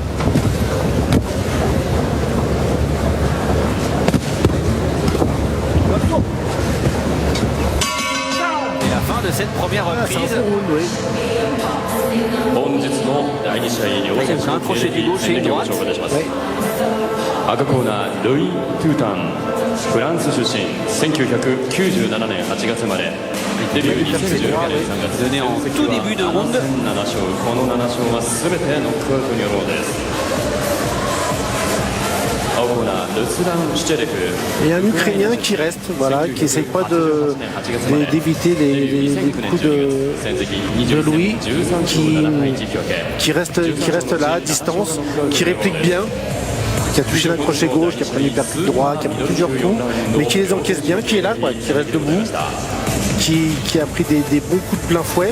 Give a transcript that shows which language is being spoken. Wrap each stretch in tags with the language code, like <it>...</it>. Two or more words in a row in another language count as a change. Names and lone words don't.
<fr>Et la fin de cette première reprise. Avec un crochet du gauche et une droite. Oui.</fr> <ja>赤コーナールイ・トゥータン、フランス出身、1997年8月生まれ、デビュー2019年3月、</ja> <fr>donné en tout début de round.</fr> <ja>7 勝、この7勝は全てノックアウトによるものです。青コーナールスラン・シュチェレフ。</ja> <fr>Et un Ukrainien qui reste, voilà, qui n'essaye pas d'éviter les coups de Louis, qui reste là, à distance, qui réplique bien, qui a touché d'un crochet gauche, qui a pris l'hypercute droit, qui a pris plusieurs coups, mais qui les encaisse bien, qui est là, quoi, qui reste debout, qui a pris des bons coups de plein fouet.</fr>